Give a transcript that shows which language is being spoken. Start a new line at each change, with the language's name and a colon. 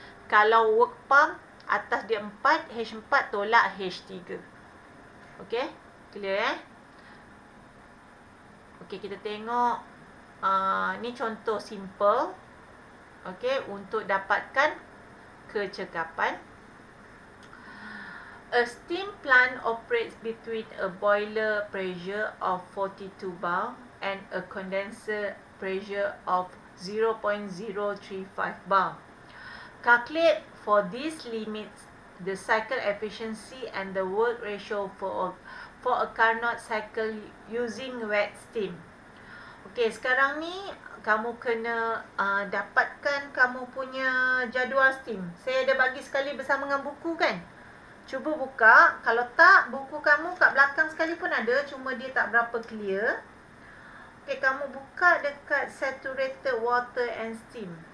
Malay: Kalau work pump atas dia 4, H4 tolak H3. Okey, clear Okey, kita tengok ni contoh simple. Okey, untuk dapatkan kecekapan.
English: A steam plant operates between a boiler pressure of 42 bar and a condenser pressure of 0.035 bar. Calculate for these limits the cycle efficiency and the work ratio for a Carnot cycle using wet steam.
Malay: Okey, sekarang ni kamu kena dapatkan kamu punya jadual steam. Saya ada bagi sekali bersama dengan buku kan. Cuba buka. Kalau tak, buku kamu kat belakang sekali pun ada. Cuma dia tak berapa clear. Okay, kamu buka dekat
English: saturated water and steam.